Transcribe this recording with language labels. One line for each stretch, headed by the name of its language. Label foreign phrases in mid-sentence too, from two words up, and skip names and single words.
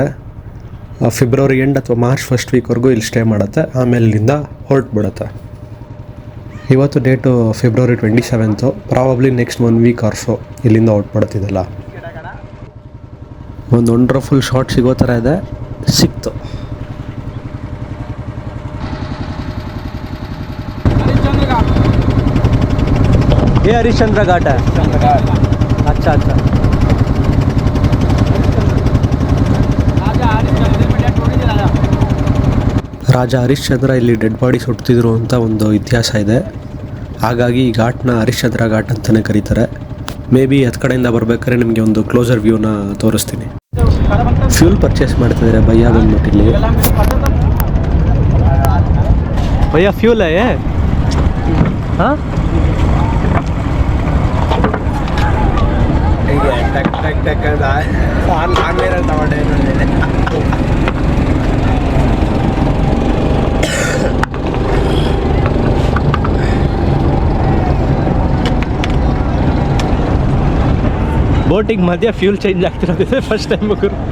English: February end
Kannada: ಅಥವಾ
English: March first
Kannada: ವೀಕ್ವರೆಗೂ ಇಲ್ಲಿ ಸ್ಟೇ ಮಾಡುತ್ತೆ. ಆಮೇಲೆ ಇಲ್ಲಿಂದ ಹೊರಟುಬಿಡುತ್ತೆ. ಇವತ್ತು
English: date February 27. probably next 1 week or so
Kannada: ಇಲ್ಲಿಂದ ಹೊರಟುಬಿಡುತ್ತಿದ್ದಲ್ಲ. ಒಂದು
English: wonderful shot
Kannada: ಸಿಗೋ ಥರ ಇದೆ, ಸಿಕ್ತು.
Hindi: ये हरिश्चंद्र घाट है. अच्छा.
Kannada: ರಾಜ ಹರಿಶ್ಚಂದ್ರ ಇಲ್ಲಿ
English: dead body
Kannada: ಸುಡ್ತಿದ್ರು ಅಂತ ಒಂದು ಇತಿಹಾಸ ಇದೆ. ಹಾಗಾಗಿ ಈ ಘಾಟ್ನ ಹರಿಶ್ಚಂದ್ರ ಘಾಟ್ ಅಂತಲೇ ಕರೀತಾರೆ.
English: may be
Kannada: ಹತ್ತು ಕಡೆಯಿಂದ ಬರ್ಬೇಕಾದ್ರೆ ನಿಮಗೆ ಒಂದು
English: closer view
Kannada: ತೋರಿಸ್ತೀನಿ.
English: fuel purchase
Kannada: ಮಾಡ್ತಿದ್ದಾರೆ ಭಯ್ಯ ಬಂದ್ಬಿಟ್ಟು ಇಲ್ಲಿ.
Hindi: भैया फ्यूल है ये? हाँ टक
Kannada: ಬೋಟಿಗೆ ಮಧ್ಯ
English: fuel change
Kannada: ಆಗ್ತಿರೋದಿದೆ
English: first time
Kannada: ಗುರು.